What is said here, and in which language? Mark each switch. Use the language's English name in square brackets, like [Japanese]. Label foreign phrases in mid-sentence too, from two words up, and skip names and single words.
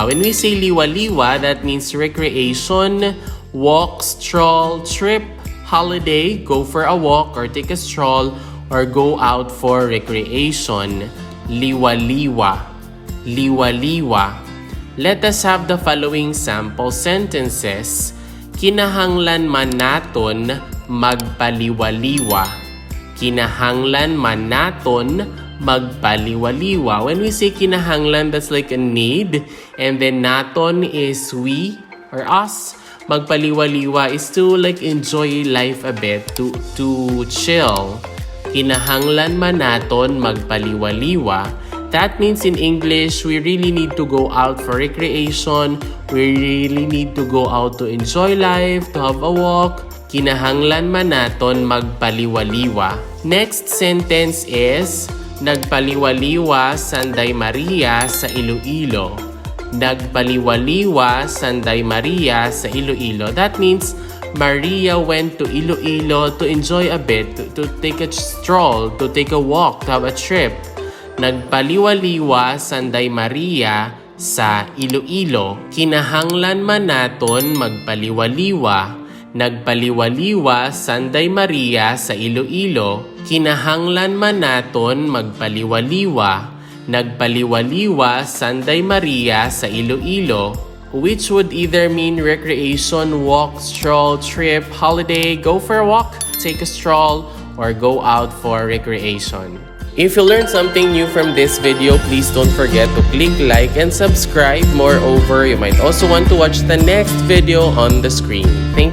[English] When we say LIWA-LIWA, that means recreation, walk, stroll, trip, holiday, go for a walk or take a stroll, or go out for recreation. [Hiligaynon] LIWA-LIWA. LIWA-LIWA. [English] Let us have the following sample sentences. [Hiligaynon] Kinahanglan man naton magpaliwaliwa. Kinahanglan man naton magpaliwaliwa. [English] When we say kinahanglan, that's like a need. And then naton is we or us. Magpaliwaliwa is to like enjoy life a bit, to chill. [Hiligaynon] Kinahanglan man naton magpaliwaliwa. [English] That means in English, we really need to go out for recreation. We really need to go out to enjoy life, to have a walk. [Hiligaynon] Kinahanglan man naton magpaliwaliwa. [English] Next sentence is, [Hiligaynon] nagpaliwaliwa Sanday Maria sa Iloilo. Nagpaliwaliwa Sanday Maria sa Iloilo. [English] That means Maria went to Iloilo to enjoy a bit, to take a stroll, to take a walk, to have a trip. [Hiligaynon] Nagpaliwaliwa Sanday Maria sa Iloilo. Kinahanglan man naton magpaliwaliwa. Nagpaliwaliwa Sanday Maria sa Iloilo. Kinahanglan man naton magpaliwaliwa. Nagpaliwaliwa Sanday Maria sa Iloilo, [English] which would either mean recreation, walk, stroll, trip, holiday, go for a walk, take a stroll, or go out for recreation. If you learned something new from this video, please don't forget to click like and subscribe. Moreover, you might also want to watch the next video on the screen.